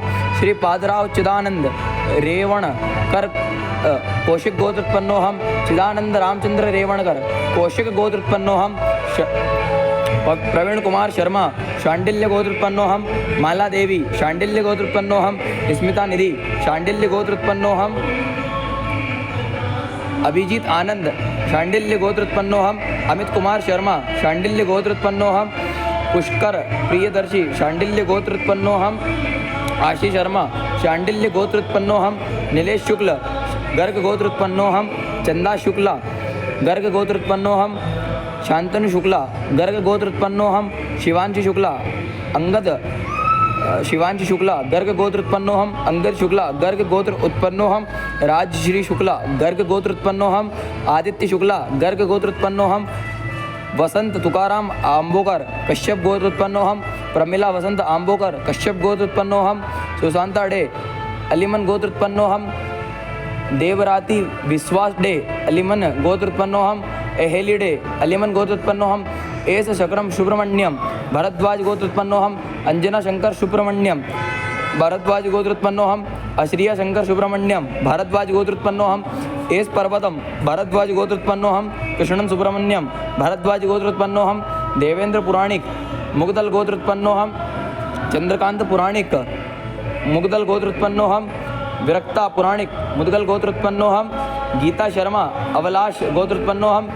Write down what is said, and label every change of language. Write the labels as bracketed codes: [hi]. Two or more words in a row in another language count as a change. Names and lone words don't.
[sa] श्री पादराव चिदानंद रेवणकर कौशिक गोत्रोत्पन्नो हम। चिदानंद रामचंद्र रेवणकर कौशिक गोत्रोत्पन्नो हम। प्रवीण कुमार शर्मा शांडिल्य गोत्रोत्पन्नो हम। माला देवी शांडिल्य गोत्रोत्पन्नो हम। स्मिता निधि शांडिल्य गोत्रोत्पन्नो हम। अभिजीत आनंद शांडिल्य गोत्रोत्पन्नो हम। अमित कुमार शर्मा शांडिल्य गोत्रोत्पन्नो हम। पुष्कर प्रियदर्शी शांडिल्य गोत्रोत्पन्नो हम। आशीष शर्मा शांडिल्य गोत्रोत्पन्नो हम। नीलेश शुक्ल गर्ग गोत्रोत्पन्नो हम। चंदा शुक्ला गर्ग गोत्रोत्पन्नो हम। शांतनु शुक्ला गर्ग गोत्रोत्पन्नो हम। शिवांशी शुक्ला अंगद शिवांशी शुक्ला गर्ग गोत्र उत्पन्नो हम। अंगद शुक्ला गर्ग गोत्र उत्पन्नो हम। राजश्री शुक्ला गर्ग गोत्र उत्पन्नो हम। आदित्य शुक्ला गर्ग गोत्र उत्पन्नो हम। वसंत तुकाराम आंबोकर कश्यप गोत्र उत्पन्नो हम। प्रमिला वसंत आंबोकर कश्यप गोत्र उत्पन्नो हम। सुशांता डे अलीमन गोत्र उत्पन्नो हम। देवराती विश्वास डे अलीमन गोत्र उत्पन्नो हम। एहेली डे अलीमन गोत्र उत्पन्नो हम। एस शकरम सुब्रमण्यम भरद्वाज गोत्र उत्पन्नो हम। अंजना शंकर सुब्रमण्यम भरद्वाज गोत्र उत्पन्नो हम। अश्रिया शंकर सुब्रमण्यम भारद्वाज गोत्र उत्पन्नो हम। एस पर्वतम भारद्वाज गोत्र उत्पन्नो हम। कृष्णन सुब्रमण्यम भारद्वाज गोत्र उत्पन्नो हम। देवेंद्र पुराणिक मुगदल गोत्र उत्पन्नो हम। चंद्रकांत पुराणिक मुगदल गोत्र उत्पन्नो हम। विरक्ता पुराणिक मुदगल गोत्र उत्पन्नो हम। गीता शर्मा अवलाश गोत्र उत्पन्नो हम।